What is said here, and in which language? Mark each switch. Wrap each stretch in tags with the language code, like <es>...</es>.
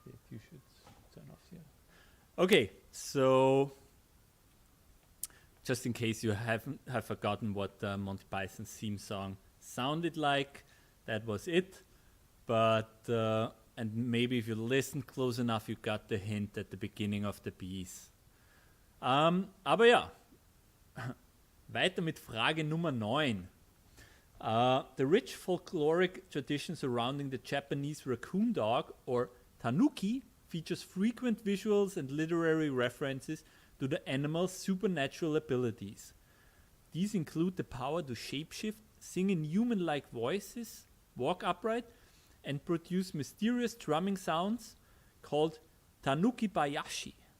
<en>You should turn off here. Okay, so just in case you have forgotten what the Monty Python's theme song sounded like, that was it. But and maybe if you listened close enough, you got the hint at the beginning of the piece.</en> <de>Aber ja, weiter mit Frage Nummer 9.</de> <en>The rich folkloric tradition surrounding the Japanese raccoon dog, or tanuki, features frequent visuals and literary references to the animal's supernatural abilities. These include the power to shapeshift, sing in human-like voices, walk upright, and produce mysterious drumming sounds called tanuki bayashi.</en>